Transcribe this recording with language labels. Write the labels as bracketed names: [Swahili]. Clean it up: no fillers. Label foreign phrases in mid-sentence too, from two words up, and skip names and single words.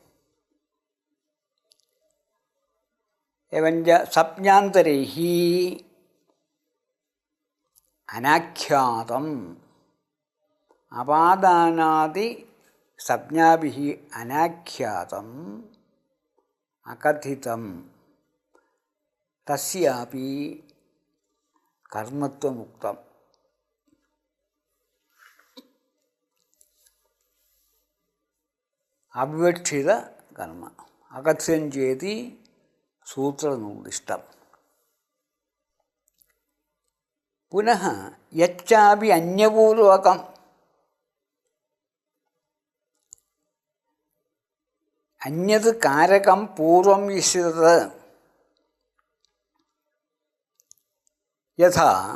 [Sanskrit] एवञ्च संज्ञान्तरैः अनाख्यातम् अपादानादि संज्ञाभिः अनाख्यातम् अकथितं तस्यापि കർമ്മത്വമുക്തം. അവിവക്ഷിത കർമ്മ അകഥ്യം ചേതി സൂത്രനിർദ്ദിഷ്ടം. പുനഃ യച്ചാപി അന്യപൂർവകം അന്യത് കാരകം പൂർവം വിശ്രുതത് യഥാ